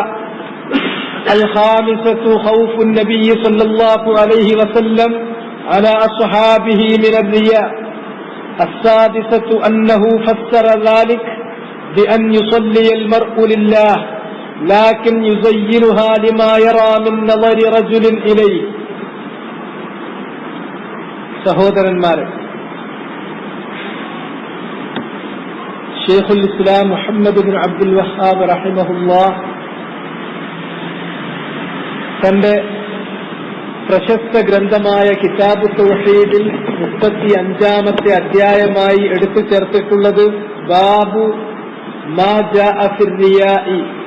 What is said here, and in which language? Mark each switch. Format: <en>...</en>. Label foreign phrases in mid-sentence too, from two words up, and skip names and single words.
<ar>الخامسة خوف النبي صلى الله عليه وسلم على أصحابه من الرياء. السادسة أنه فسر ذلك بأن يصلي المرء لله لكن يزينها لما يرى من نظر رجل إليه.</ar> <ml>സഹോദരന്മാരെ, ഷെയ്ഖുൽ ഇസ്ലാം മുഹമ്മദ് ബിൻ അബ്ദുൽ വഹാബ് റഹിമഹുല്ലാഹ് തന്റെ പ്രശസ്ത ഗ്രന്ഥമായ കിതാബ് തൗഹീദിൽ 35-ാമത്തെ അധ്യായമായി എടുത്തു ചേർത്തിട്ടുള്ളത്</ml> <ar>باب ما جاء في الرياء.</ar>